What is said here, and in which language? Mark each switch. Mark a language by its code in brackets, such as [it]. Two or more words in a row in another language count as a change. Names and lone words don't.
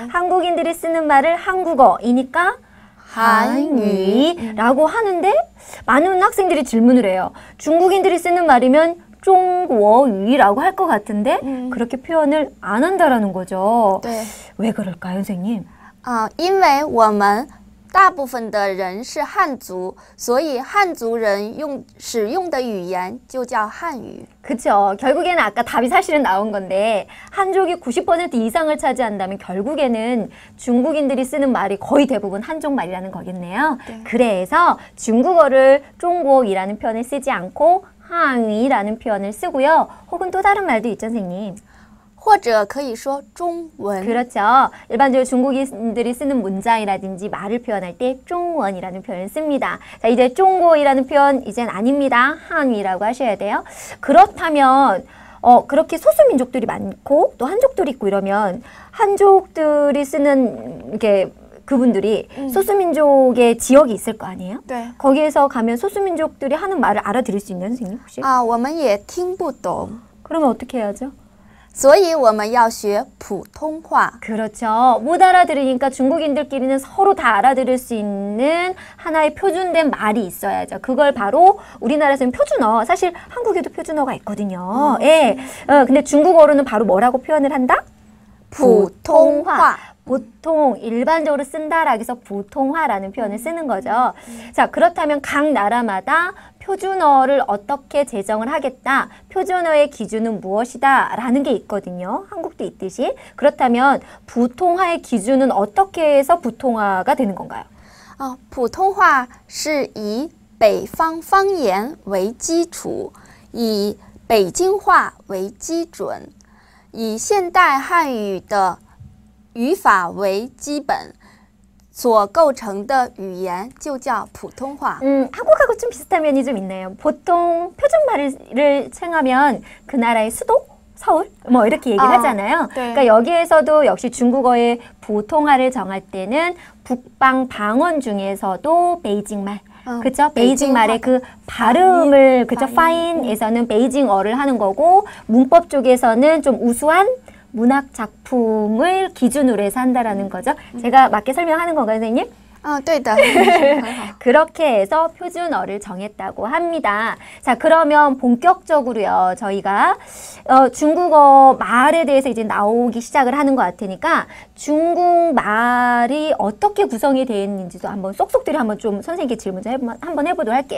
[ko] 한국인들이 쓰는 말을 한국어이니까 한유라고 하는데 많은 학생들이 질문을 해요. 중국인들이 쓰는 말이면 중국어유라고 할 것 같은데 그렇게 표현을 안 한다라는 거죠. 네. 왜 그럴까요, 선생님? [zh] 因为我们大部分的人是汉族，所以汉族人使用的语言就叫汉语。 [ko] 그쵸. 결국에는 아까 답이 사실은 나온 건데 한족이 90% 이상을 차지한다면 결국에는 중국인들이 쓰는 말이 거의 대부분 한족말이라는 거겠네요. 네. 그래서 중국어를 중국이라는 표현을 쓰지 않고 한이라는 표현을 쓰고요. 혹은 또 다른 말도 있죠, 선생님. [zh] 或者可以说中文。 [ko] 그렇죠. 일반적으로 중국인들이 쓰는 문장이라든지 말을 표현할 때 중원이라는 표현을 씁니다. 자, 이제 중국이라는 표현 이젠 아닙니다. 한위라고 하셔야 돼요. 그렇다면 그렇게 소수민족들이 많고 또 한족들이 있고 이러면 한족들이 쓰는 이게 그분들이 소수민족의 지역이 있을 거 아니에요? [zh] 对 [ko] 거기에서 가면 소수민족들이 하는 말을 알아들을 수 있나요, 선생님 혹시? [zh] 啊，我们也听不懂， [ko] 그러면 어떻게 해야죠? [zh] 所以我们要学普通话。 [ko] 그렇죠. 못 알아들으니까 중국인들끼리는 서로 다 알아들을 수 있는 하나의 표준된 말이 있어야죠. 그걸 바로 우리나라에서는 표준어, 사실 한국에도 표준어가 있거든요. 예. 근데 중국어로는 바로 뭐라고 표현을 한다? [zh] 普通话 [ko] 보통 일반적으로 쓴다라고 해서 보통화라는 표현을 쓰는 거죠. 자, 그렇다면 각 나라마다 표준어를 어떻게 제정을 하겠다. 표준어의 기준은 무엇이다 라는 게 있거든요. 한국도 있듯이. 그렇다면 보통화의 기준은 어떻게 해서 보통화가 되는 건가요? [zh] 啊，普通话是以北方方言为基础，以北京话为基准，以现代汉语的语法为基本所构成的语言就叫普通话。 [ko] 한국하고 좀 비슷한 면이 좀 있네요. 보통 표준말을称하면 그 나라의 수도? 서울? 뭐 이렇게 얘기를 하잖아요. 네. 그러니까 여기에서도 역시 중국어의 보통화를 정할 때는 북방 방언 중에서도 베이징말, 그죠? 베이징말의 그 발음을, 그죠? 파인에서는 베이징어를 하는 거고, 문법 쪽에서는 좀 우수한 문학 작품을 기준으로 해서 한다라는 거죠. 제가 맞게 설명하는 건가요, 선생님? [zh] 啊，对的，很好。 [ko] 그렇게 해서 표준어를 정했다고 합니다. 자, 그러면 본격적으로요, 저희가 중국어 말에 대해서 이제 나오기 시작을 하는 것 같으니까 중국말이 어떻게 구성이 되어 있는지도 한번 쏙쏙들이 한번 좀 선생님께 질문 좀 한번 해보도록 할게요.